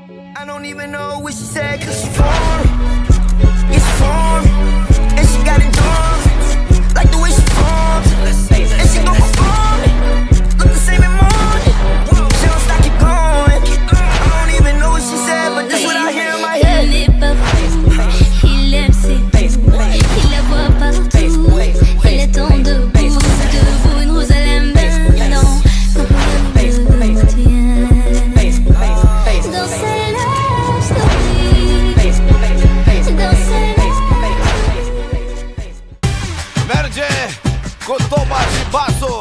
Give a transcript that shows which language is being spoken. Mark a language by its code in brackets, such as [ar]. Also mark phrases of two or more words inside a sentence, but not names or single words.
[en] I don't even know what she said, cause she formed. It's formed. And she got it done. Like the way she formed. And she gon' perform it. Look the same in morning. She don't stop, keep going. I don't even know what she said, but this what I hear in my head. [fr] Il n'est pas fou, il aime ses goûts, il la voit partout, il attend debout, debout, une rose à la main, non, quand rien ne le tient. Dans ses [en] love stories, [fr] dans ses [ro] Merge cu toba și basul.